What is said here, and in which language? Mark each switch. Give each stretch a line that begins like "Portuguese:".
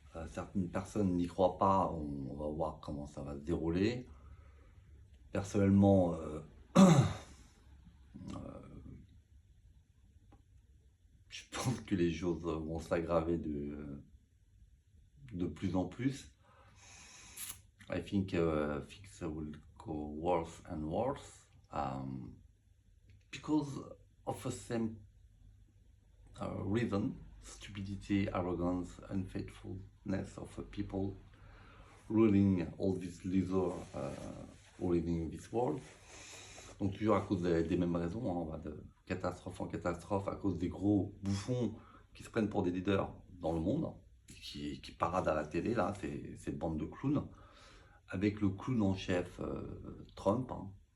French: Certaines personnes n'y croient pas, on va voir comment ça va se dérouler. Personnellement, je pense que les choses vont s'aggraver de plus en plus.
English: I think things will go worse and worse because of the same reason: stupidity, arrogance, unfaithfulness of the people ruling all these losers ruling this world.
French: Donc toujours à cause des mêmes raisons, hein, on va de catastrophe en catastrophe, à cause des gros bouffons qui se prennent pour des leaders dans le monde, qui paradent à la télé, là, cette bande de clowns, avec le clown en chef Trump, hein,